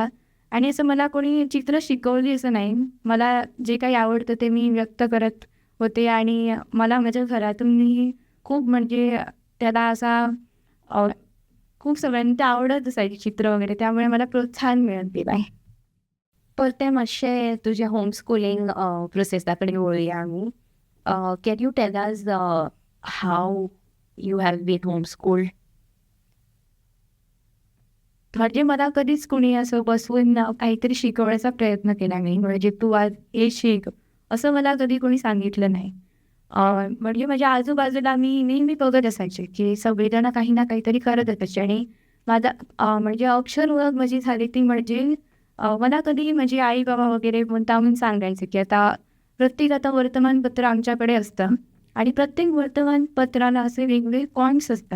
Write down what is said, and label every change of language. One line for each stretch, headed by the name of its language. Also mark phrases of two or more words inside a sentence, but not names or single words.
Marathi: आणि असं मला कोणी चित्र शिकवली असं नाही. मला जे काही आवडतं ते मी व्यक्त करत होते आणि मला माझ्या घरातूनही खूप म्हणजे त्याला असा खूप सगळ्यांनी ते आवडत असायची चित्र वगैरे. त्यामुळे मला प्रोत्साहन मिळत गेलं आहे.
Konkani: परते मातशें तुझे
English: home schooling
Konkani: प्रोसेसा कडेन वळुया आमी.
English: Can you tell us how you have been home schooled?
Marathi: म्हणजे मला कधीच कोणी असं बसवून काहीतरी शिकवण्याचा प्रयत्न केला नाही. म्हणजे तू आज हे शिक, असं मला कधी कोणी सांगितलं नाही. म्हणजे माझ्या आजूबाजूला मी नेहमी बघत असायचे, की सगळेजण काही ना काहीतरी करत असायचे आणि माझा म्हणजे अक्षर ओळख माझी झाली ती म्हणजे मला कधी माझी आई-बाबा वगैरे मुद्दामून सांगायचे, की आता वर्तमानपत्र आमच्याकडे असतं आणि प्रत्येक वर्तमानपत्राला असे वेगवेगळे फॉन्ट्स असतात.